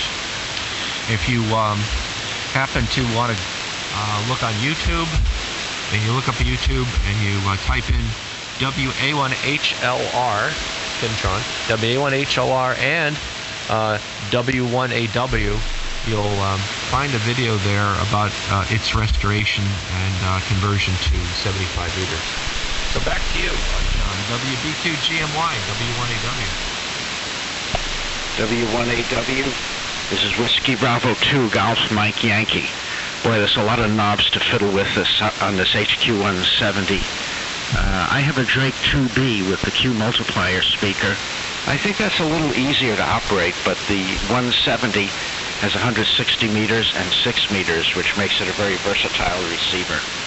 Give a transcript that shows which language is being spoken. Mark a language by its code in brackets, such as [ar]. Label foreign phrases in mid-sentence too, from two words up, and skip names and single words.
[en] If you happen to want to look on YouTube, and you look up YouTube and you type in WA1HLR, Kimtron, WA1HLR and W1AW, you'll find a video there about its restoration and conversion to 75 meters. So back to you, John. WB2GMY, W1AW. W1AW, this is Whiskey Bravo 2, Golf Mike Yankee. Boy, there's a lot of knobs to fiddle with this on this HQ170. I have a Drake 2B with the Q multiplier speaker. I think that's a little easier to operate, but the 170 has 160 meters and 6 meters, which makes it a very versatile receiver.